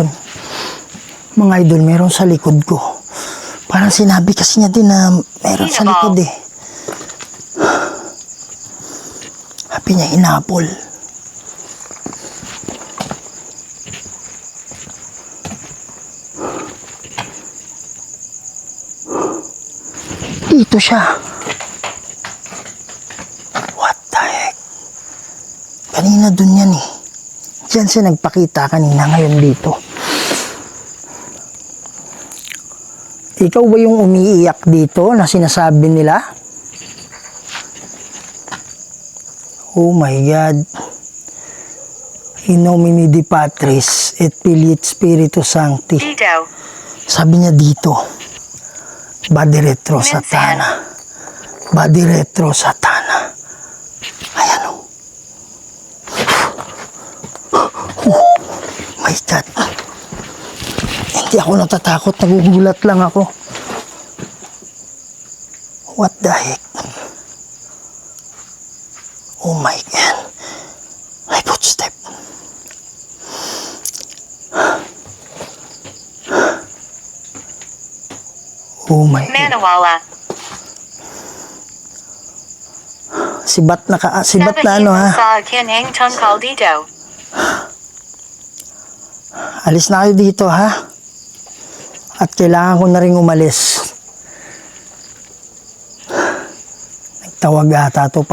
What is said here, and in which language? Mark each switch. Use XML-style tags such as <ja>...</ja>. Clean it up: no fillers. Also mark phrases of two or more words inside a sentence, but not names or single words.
<tl>Mga idol, meron sa likod ko. Parang sinabi kasi niya din na meron sa likod eh. Sabi niya, hinapol. Dito siya.</tl> <en>What the heck?</en> <tl>Kanina dun yan eh. Diyan siya nagpakita kanina, ngayon dito. Ikaw ba yung umiiyak dito na sinasabi nila?</tl> <en>Oh my God.</en> <la>In nomine Dei Patris et Filii et Spiritus Sancti.</la> <tl>Dito. Sabi niya dito.</tl> <la>Badi retro satana. Badi retro satana.</la> <tl>Ayan o.</tl> <en>my God.</en> <tl>Hindi ako natatakot, nagugulat lang ako.</tl> <en>What the heck? Oh my God. My footstep. Oh my God.</en> <tl>Manawala. Sibat na ano ha. Sa akin ang tungkol dito. Alis na kayo dito ha. At kailangan ko na rin umalis. Nagtawag ata to.</tl>